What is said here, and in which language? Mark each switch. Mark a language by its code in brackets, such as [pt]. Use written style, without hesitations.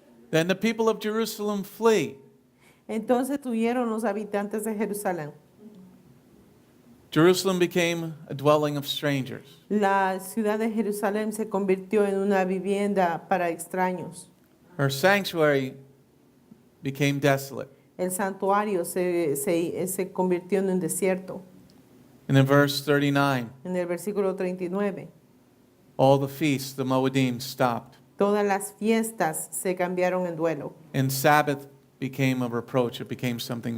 [en] Then the people of Jerusalem flee. [es] Entonces huyeron los habitantes de Jerusalén. [en] Jerusalem became a dwelling of strangers. [es] La ciudad de Jerusalén se convirtió en una vivienda para extraños. [en] Her sanctuary became desolate. [es] El santuario se convirtió en un desierto. [en] And in verse 39, [es] En el versículo 39, [en] all the feasts, the Moedim, stopped. [es] todas las fiestas se cambiaron en duelo. [en] And Sabbath became a reproach. It became something